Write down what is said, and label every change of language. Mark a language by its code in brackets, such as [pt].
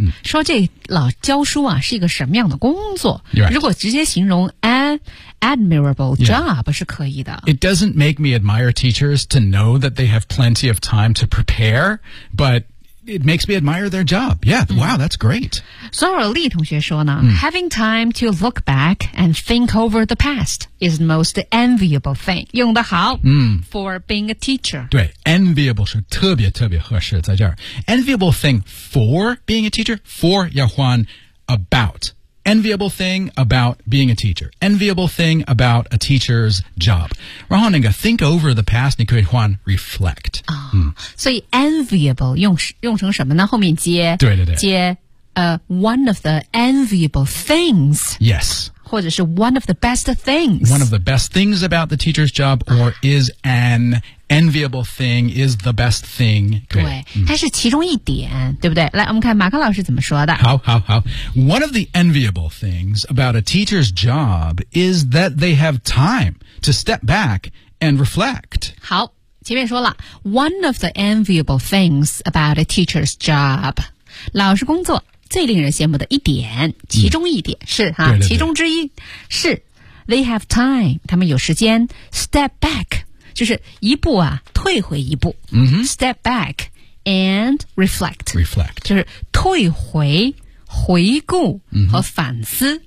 [zh] 说这老教书啊是一个什么样的工作、 [en] right. [zh] 如果直接形容 admirable job、 [en] yeah. [zh] 是可以的。 [en] It doesn't make me admire teachers to know that they have plenty of time to prepare, but it makes me admire their job. Yeah,、wow, that's great. Sora Lee [zh] 同学说呢、 [en] having time to look back and think over the past is the most enviable thing. [zh] 用得好、 [en] for being a teacher. [zh] 对 enviable 是特别特别合适在这儿。 [en] Enviable thing for being a teacher, for [zh] 要换 [en] about. Enviable thing about being a teacher. Enviable thing about a teacher's job. [zh] 然后那个 think over the past, 你可以换 reflect.、所以 enviable 用成什么呢后面接对对对接、 [en] one of the enviable things. Yes. [zh] 或者是 [en] one of the best things. One of the best things about the teacher's job or is an enviable thing, is the best thing. [zh] 对、它是其中一点对不对来我们看马克老师怎么说的。好好好。 [en] One of the enviable things about a teacher's job is that they have time to step back and reflect. [zh] 好前面说了 [en] ,one of the enviable things about a teacher's job. [zh] 老师工作最令人羡慕的一点其中一点、是哈对对对其中之一是 [en] they have time, [zh] 他们有时间 step back, 就是一步啊退回一步、 [en] step back and reflect, [zh] 就是退回回顾和反思、